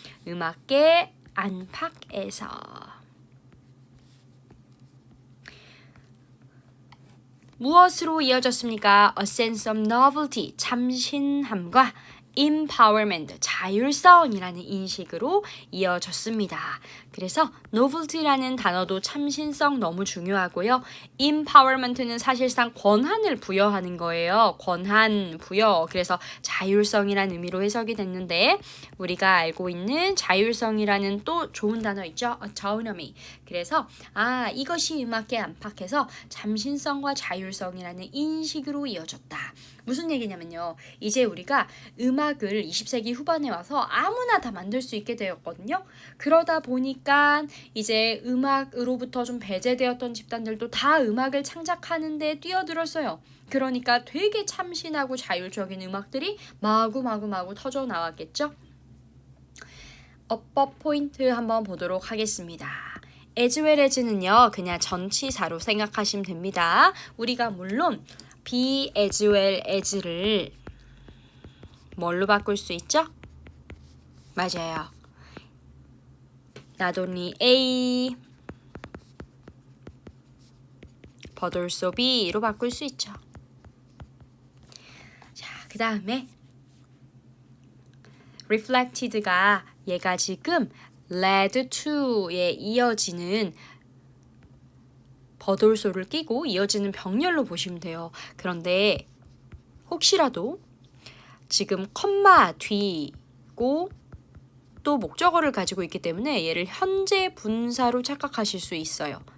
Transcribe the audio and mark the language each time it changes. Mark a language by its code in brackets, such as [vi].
[ko] 음악계 안팎에서. 무엇으로 이어졌습니까? [en] A sense of novelty, [ko] 참신함과 [en] empowerment, [ko] 자율성이라는 인식으로 이어졌습니다. 그래서 novelty라는 단어도 참신성 너무 중요하고요. empowerment는 사실상 권한을 부여하는 거예요. 권한, 부여. 그래서 자율성이라는 의미로 해석이 됐는데 우리가 알고 있는 자율성이라는 또 좋은 단어 있죠? [en] autonomy. [ko] 그래서 이것이 음악계 안팎에서 참신성과 자율성이라는 인식으로 이어졌다. 무슨 얘기냐면요. 이제 우리가 음악을 20세기 후반에 와서 아무나 다 만들 수 있게 되었거든요. 그러다 보니까 이제 음악으로부터 좀 배제되었던 집단들도 다 음악을 창작하는 데 뛰어들었어요. 그러니까 되게 참신하고 자율적인 음악들이 마구 터져 나왔겠죠. 어법 포인트 한번 보도록 하겠습니다. as well as는요. 그냥 전치사로 생각하시면 됩니다. 우리가 물론 be as well as를 뭘로 바꿀 수 있죠? 맞아요. [en] Not only A but also B로 [ko] 바꿀 수 있죠. 자, 그 다음에 reflected가 얘가 지금 led to에 이어지는 버돌소를 끼고 이어지는 병렬로 보시면 돼요. 그런데 혹시라도 지금 컴마 뒤고 또 목적어를 가지고 있기 때문에 얘를 현재 분사로 착각하실 수 있어요.